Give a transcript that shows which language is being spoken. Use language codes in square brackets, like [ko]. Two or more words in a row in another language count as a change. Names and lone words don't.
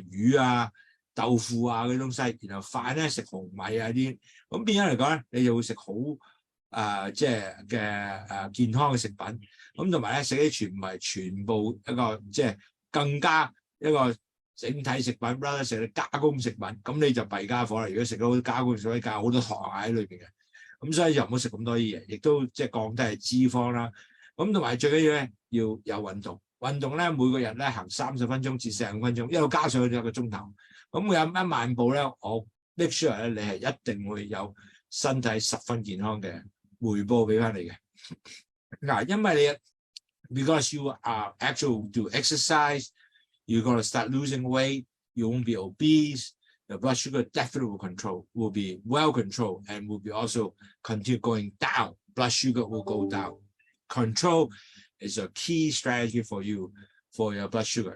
[yue] 魚啊、豆腐啊嗰啲東西，然後飯咧食紅米啊啲，咁變咗嚟講咧，你就會食好即係嘅健康嘅食品，咁同埋咧食啲全部一個即係更加一個整體食品，啦食啲加工食品，咁你就弊家伙啦！如果食到好加工，所以加好多糖喺裏邊嘅。咁所以就唔好食咁多啲嘢，亦都即係降低係脂肪啦。咁同埋最緊要咧要有運動，運動咧每個人咧行30分鐘至45分鐘，一路加上去1個鐘頭。咁有1萬步咧，我 [en] make sure [yue] 咧你係一定會有身體10分健康嘅回報俾翻你嘅。嗱，因為你 [en] because you are actually do exercise, you're going to start losing weight, you won't be obese. The blood sugar definitely will be well controlled and will be also continue going down. Blood sugar will go down. Control is a key strategy for you for your blood sugar.